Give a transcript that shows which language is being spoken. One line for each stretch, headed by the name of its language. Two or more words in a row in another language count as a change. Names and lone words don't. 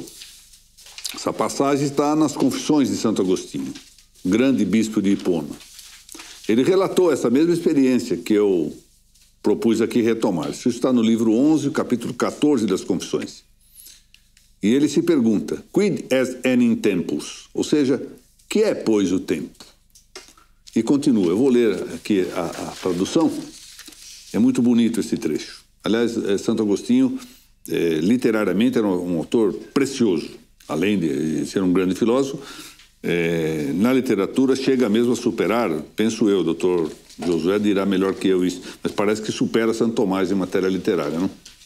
Portuguese: Essa passagem está nas Confissões de Santo Agostinho, grande bispo de Hipona. Ele relatou essa mesma experiência que eu propus aqui retomar. Isso está no livro 11, capítulo 14 das Confissões. E ele se pergunta,
Latin: quid est enim tempus?
Portuguese: Ou seja, que é, pois, o tempo? E continua, eu vou ler aqui a tradução. É muito bonito esse trecho. Aliás, Santo Agostinho, literariamente, era um autor precioso. Além de ser um grande filósofo, na literatura chega mesmo a superar, penso eu, doutor Josué dirá melhor que eu isso, mas parece que supera Santo Tomás em matéria literária, não?